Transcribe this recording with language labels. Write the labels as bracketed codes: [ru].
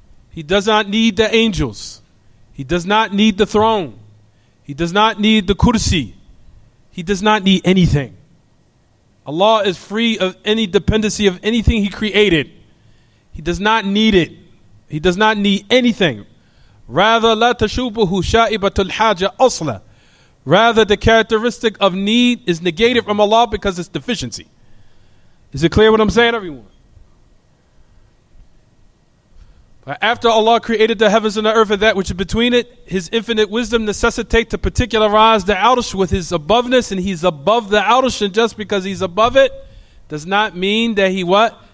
[en] He does not need the angels. He does not need the throne. He does not need the kursi. He does not need anything. Allah is free of any dependency of anything He created. He does not need it. He does not need anything. [ar] Rather, لا تشوبه شائبة الحاجة أصلا. [en] Rather, the characteristic of need is negated from Allah because it's deficiency. Is it clear what I'm saying, everyone? After Allah created the heavens and the earth and that which is between it, His infinite wisdom necessitates to particularize the Arsh with His aboveness, and He's above the Arsh, and just because He's above it does not mean that He what?